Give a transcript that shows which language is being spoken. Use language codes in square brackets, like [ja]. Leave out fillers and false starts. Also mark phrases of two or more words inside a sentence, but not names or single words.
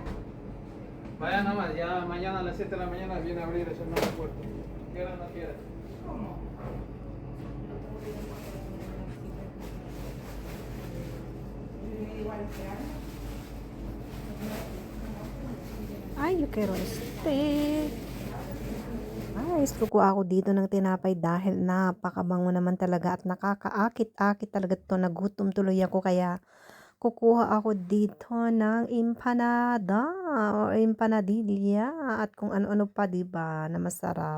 [es] Vaya nada más, ya mañana a las 7 de la mañana viene a abrir ese nuevo puerto. Quiera o no quiera. Ay, yo quiero este. [tl] Ay, kukuha ako dito ng tinapay dahil napakabango naman talaga at nakakaakit-akit talaga to. Nagutom tuloy ako kaya kukuha ako dito ng empanada o empanadilla at kung ano-ano pa, 'di ba, na masarap.